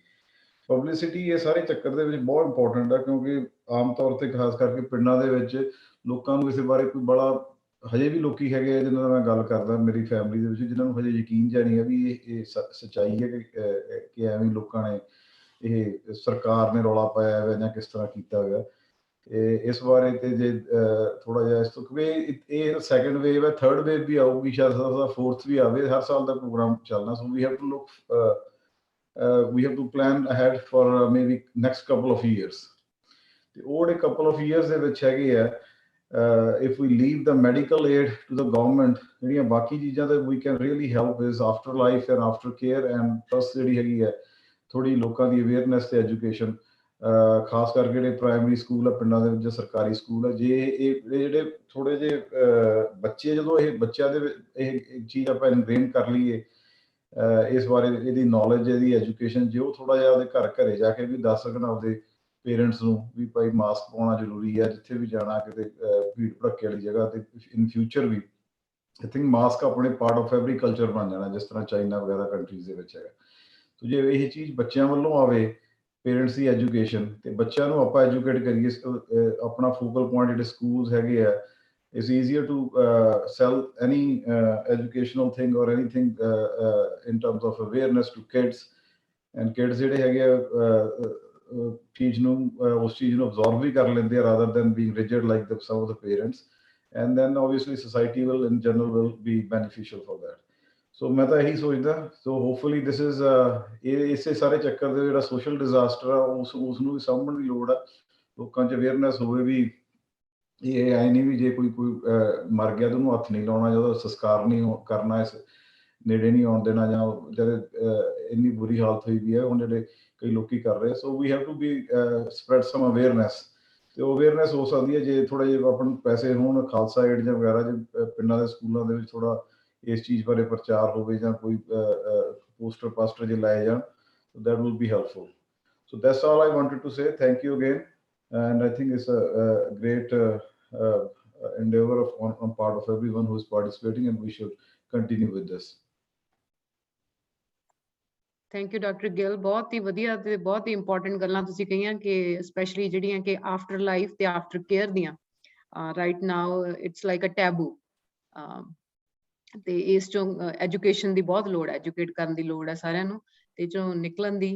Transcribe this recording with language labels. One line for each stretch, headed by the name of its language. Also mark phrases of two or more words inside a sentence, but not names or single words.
Punjabi: ਪਬਲਿਸਿਟੀ ਇਹ ਸਾਰੇ ਚੱਕਰ ਦੇ ਵਿੱਚ ਬਹੁਤ ਇੰਪੋਰਟੈਂਟ ਹੈ, ਕਿਉਂਕਿ ਆਮ ਤੌਰ ਤੇ ਖਾਸ ਕਰਕੇ ਪਿੰਡਾਂ ਦੇ ਵਿੱਚ ਲੋਕਾਂ ਨੂੰ ਇਸ ਬਾਰੇ ਕੋਈ ਬੜਾ, ਹਜੇ ਵੀ ਲੋਕੀ ਹੈਗੇ ਆ ਜਿਨ੍ਹਾਂ ਨਾਲ ਮੈਂ ਗੱਲ ਕਰਦਾ ਮੇਰੀ ਫੈਮਿਲੀ ਦੇ ਵਿੱਚ, ਜਿਨ੍ਹਾਂ ਨੂੰ ਹਜੇ ਯਕੀਨ ਜਿਹਾ ਨਹੀਂ ਹੈ ਵੀ ਇਹ ਸੱਚਾਈ ਹੈ ਕਿ ਐਵੇਂ ਲੋਕਾਂ ਨੇ, ਇਹ ਸਰਕਾਰ ਨੇ ਰੌਲਾ ਪਾਇਆ ਹੋਇਆ ਜਾਂ ਕਿਸ ਤਰ੍ਹਾਂ ਕੀਤਾ ਹੋਇਆ। ਇਸ ਬਾਰੇ ਤੇ ਜੇ ਥੋੜਾ ਜਿਹਾ ਇਸ ਤੋਂ, ਕਿਉਂਕਿ ਇਹ
English: second wave
Punjabi: ਹੈ,
English: third wave
Punjabi: ਵੀ ਆਊਗੀ ਸ਼ਾਇਦ, ਫੋਰਥ ਵੀ ਆਵੇ, ਹਰ ਸਾਲ ਦਾ ਪ੍ਰੋਗਰਾਮ ਚੱਲਣਾ।
English: so we have to look, we have to plan ahead for maybe next couple of years.
Punjabi: ਤੇ ਉਹ ਜਿਹੜੇ
English: couple of years
Punjabi: ਦੇ ਵਿੱਚ ਹੈਗੇ ਆ,
English: if we leave the medical aid to the government,
Punjabi: ਜਿਹੜੀਆਂ ਬਾਕੀ ਚੀਜ਼ਾਂ ਤੇ
English: we can really help is after life and after
Punjabi: care,
English: and plus
Punjabi: ਜਿਹੜੀ ਹੈਗੀ ਹੈ ਥੋੜੀ ਲੋਕਾਂ ਦੀ ਅਵੇਅਰਨੈਸ ਤੇ ਐਜੂਕੇਸ਼ਨ, ਖਾਸ ਕਰਕੇ ਜਿਹੜੇ
English: primary school
Punjabi: ਆ ਪਿੰਡਾਂ ਦੇ ਵਿੱਚ ਜਾਂ ਸਰਕਾਰੀ ਸਕੂਲ ਆ, ਜੇ ਇਹ ਜਿਹੜੇ ਥੋੜੇ ਜਿਹੇ ਬੱਚੇ, ਜਦੋਂ ਇਹ ਬੱਚਿਆਂ ਦੇ ਇਹ ਚੀਜ਼ ਆਪਾਂ ਇਨਗ੍ਰੇਨ ਕਰ ਲਈਏ, ਇਸ ਬਾਰੇ ਇਹਦੀ ਨੌਲੇਜ, ਇਹਦੀ ਐਜੂਕੇਸ਼ਨ, ਜੇ ਉਹ ਥੋੜਾ ਜਿਹਾ ਉਹਦੇ ਘਰੇ ਜਾ ਕੇ ਵੀ ਦੱਸ ਸਕਣ ਆਪਦੇ ਪੇਰੈਂਟਸ ਨੂੰ ਵੀ ਭਾਈ ਮਾਸਕ ਪਾਉਣਾ ਜ਼ਰੂਰੀ ਹੈ, ਜਿੱਥੇ ਵੀ ਜਾਣਾ, ਕਿਤੇ ਭੀੜ ਭੜੱਕੇ ਵਾਲੀ ਜਗ੍ਹਾ ਤੇ
English: in future
Punjabi: ਵੀ
English: I think mask
Punjabi: ਆਪਣੇ
English: part of every culture
Punjabi: ਬਣ ਜਾਣਾ, ਜਿਸ ਤਰ੍ਹਾਂ ਚਾਈਨਾ ਵਗੈਰਾ ਕੰਟਰੀਜ਼ ਦੇ ਵਿੱਚ ਹੈਗਾ। ਸੋ ਜੇ ਇਹ ਚੀਜ਼ ਬੱਚਿਆਂ ਵੱਲੋਂ ਆਵੇ ਪੇਰੈਂਟਸ ਦੀ ਐਜੂਕੇਸ਼ਨ, ਤੇ ਬੱਚਿਆਂ ਨੂੰ ਆਪਾਂ ਐਜੂਕੇਟ ਕਰੀਏ। ਆਪਣਾ
English: focal point
Punjabi: ਜਿਹੜੇ ਸਕੂਲਸ ਹੈਗੇ ਆ,
English: it's easier to sell any educational thing or anything in terms of awareness to kids, and kids
Punjabi: ਜਿਹੜੇ ਹੈਗੇ ਆ ਚੀਜ਼ ਨੂੰ ਉਸ ਚੀਜ਼ ਨੂੰ
English: absorb
Punjabi: ਵੀ ਕਰ ਲੈਂਦੇ ਆ
English: rather than being rigid like some of the parents, and then obviously society will in general will be beneficial for that.
Punjabi: ਸੋ ਮੈਂ ਤਾਂ ਇਹੀ ਸੋਚਦਾ।
English: so hopefully this is
Punjabi: ਇਸੇ ਸਾਰੇ ਚੱਕਰ ਦੇ ਜਿਹੜਾ
English: social disaster
Punjabi: ਆ ਉਸ ਨੂੰ ਵੀ ਸਾਂਭਣ ਦੀ ਲੋੜ ਆ। ਲੋਕਾਂ 'ਚ ਅਵੇਅਰਨੈਸ ਹੋਵੇ ਵੀ ਇਹ ਐ ਨਹੀਂ ਵੀ ਜੇ ਕੋਈ ਮਰ ਗਿਆ ਤਾਂ ਉਹਨੂੰ ਹੱਥ ਨਹੀਂ ਲਾਉਣਾ, ਜਾਂ ਉਹਦਾ ਸੰਸਕਾਰ ਨਹੀਂ ਕਰਨਾ, ਇਸ ਨੇੜੇ ਨਹੀਂ ਆਉਣ ਦੇਣਾ, ਜਾਂ ਜਦ ਇੰਨੀ ਬੁਰੀ ਹਾਲਤ ਹੋਈ ਵੀ ਹੈ ਹੁਣ ਜਿਹੜੇ ਕਈ ਲੋਕੀ ਕਰ ਰਹੇ।
English: so we have to be spread some awareness,
Punjabi: ਤੇ ਅਵੇਅਰਨੈਸ ਹੋ ਸਕਦੀ ਹੈ ਜੇ ਥੋੜ੍ਹਾ ਜਿਹਾ ਆਪਾਂ ਨੂੰ ਪੈਸੇ ਹੋਣ, ਖਾਲਸਾ ਏਡ ਜਾਂ ਵਗੈਰਾ ਜੇ ਪਿੰਡਾਂ ਦੇ ਸਕੂਲਾਂ ਦੇ ਵਿੱਚ ਥੋੜ੍ਹਾ ਇਸ ਚੀਜ਼ ਬਾਰੇ ਪ੍ਰਚਾਰ ਹੋਵੇ, ਜਾਂ ਕੋਈ ਪੋਸਟਰ ਪਾਸਟਰ ਜੇ ਲਾਏ ਜਾਣ,
English: that will be helpful. So that's all I wanted to say. Thank you again, and I think it's a great endeavor on part of everyone who is participating, and we should continue with this. thank you
Punjabi: ਡਾਕਟਰ ਗਿੱਲ, ਬਹੁਤ ਹੀ ਵਧੀਆ ਤੇ ਬਹੁਤ ਹੀ ਇੰਪੋਰਟੈਂਟ ਗੱਲਾਂ ਤੁਸੀਂ ਕਹੀਆਂ ਕਿ ਸਪੈਸ਼ਲੀ ਜਿਹੜੀਆਂ ਕਿ
English: after life
Punjabi: ਤੇ
English: after care
Punjabi: ਦੀਆਂ
English: right now it's like a taboo,
Punjabi: ਤੇ ਇਸ ਚੋਂ ਐਜੂਕੇਸ਼ਨ ਦੀ ਬਹੁਤ ਲੋੜ ਹੈ, ਐਜੂਕੇਟ ਕਰਨ ਦੀ ਲੋੜ ਹੈ ਸਾਰਿਆਂ ਨੂੰ ਤੇ ਚੋਂ ਨਿਕਲਣ ਦੀ।